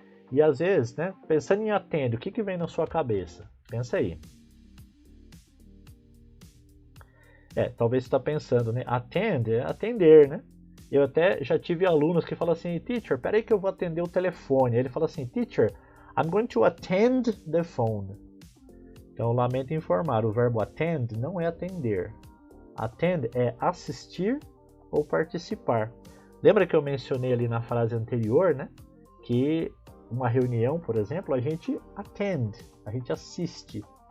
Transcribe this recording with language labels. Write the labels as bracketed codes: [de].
[pt] E às vezes, né, pensando em attend, o que vem na sua cabeça? Pensa aí. Talvez você está pensando, né? Attend é atender, né? Eu até já tive alunos que falam assim, teacher, peraí que eu vou atender o telefone. Ele fala assim, [en] teacher, I'm going to attend the phone. [pt] Então, lamento informar, o verbo attend não é atender. Attend é assistir ou participar. Lembra que eu mencionei ali na frase anterior, né? Que uma reunião, por exemplo, a gente attend, a gente assiste.